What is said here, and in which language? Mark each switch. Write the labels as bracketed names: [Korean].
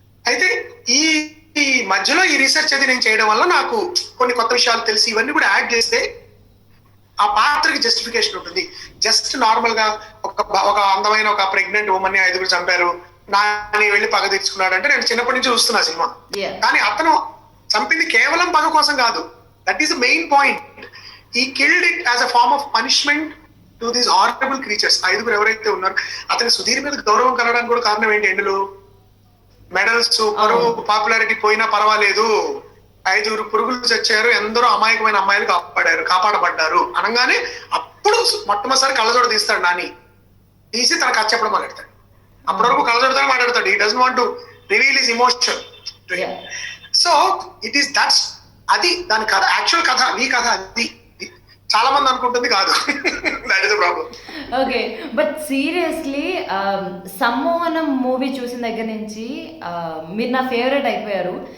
[Telugu] అయితే ఈ మధ్యలో ఈ రీసెర్చ్ అది నేను చేయడం వల్ల నాకు కొన్ని కొత్త విషయాలు తెలిసి ఇవన్నీ కూడా యాడ్ చేస్తే ఆ పాత్రకి జస్టిఫికేషన్ ఉంటుంది. జస్ట్ నార్మల్ గా ఒక అందమైన ఒక ప్రెగ్నెంట్ ఉమెన్ ని 5 చంపారు, నాని వెళ్ళి పగ తెచ్చుకున్నాడు అంటే నేను చిన్నప్పటి నుంచి చూస్తున్నా సినిమా. కానీ అతను చంపింది కేవలం పగ కోసం కాదు. [English] That is the main point. He killed it as a form of punishment to these horrible creatures. [Telugu] 5 ఎవరైతే ఉన్నారు, అతని సుధీర్ మీద గౌరవం కలగడానికి కూడా కారణం ఏంటి? ఎండులు, మెడల్స్, పరువు, పాపులారిటీ పోయినా పర్వాలేదు, 5 పురుగులు చచ్చారు, ఎందరో అమాయకమైన అమ్మాయిలు కాపాడబడ్డారు అనగానే అప్పుడు మొట్టమొదటిసారి కళ్ళజోడ తీస్తాడు నాని. తీసి తన కథ చెప్పడం మాట్లాడతాడు. అప్పటి వరకు కళ్ళజోడతో మాట్లాడతాడు. [English] He doesn't want to reveal his emotion. So it is [Telugu] అది దాని కథ, యాక్చువల్ కథ, నీ కథ అది. చాలా మంది అనుకుంటుంది కాదు. [English] That is the problem. [Telugu] Okay, but seriously సమ్మోహనం movie చూసిన దగ్గర నుంచి మీరు నా ఫేవరెట్ అయిపోయారు.